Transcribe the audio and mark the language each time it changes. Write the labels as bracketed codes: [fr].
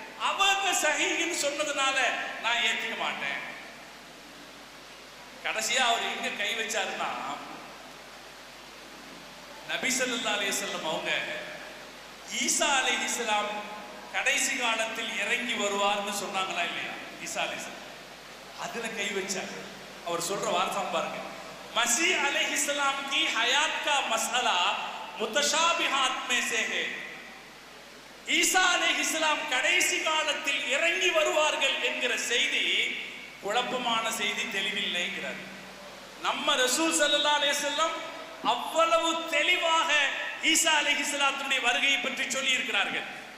[ta] அவங்க சஹீஹின் சொன்னதுனால நான் ஏத்துக்க மாட்டேன். கடைசியா அவர் எங்க கை வச்சாருன்னா, நபி ஸல்லல்லாஹு அலைஹி வஸல்லம் அவங்க ஈசா அலைஹிஸ்ஸலாம் கடைசி காலத்தில் இறங்கி வருவார்னு சொன்னாங்களா இல்லையா? ஈசா அலைஹிஸ்ஸலாம் அதுல கை வச்சார். அவர் சொல்ற வார்த்தை பாருங்க, [hi] मसीह अलैहिस्सलाम की हयात का मसला मुतशाबिहात में से है. [ta] ஈசா அலைஹிஸ்ஸலாம் கடைசி காலத்தில் இறங்கி வருவார்கள் என்கிற செய்தி குழப்பமான செய்தி, தெளிவில்லைங்கிறார். நம்ம ரசூல் ஸல்லல்லாஹு அலைஹி வஸல்லம் அவ்வளவு தெளிவாக ஈசா அலைஹிஸ்ஸலாத்துடைய வருகையை பற்றி சொல்லி இருக்கிறார்கள்.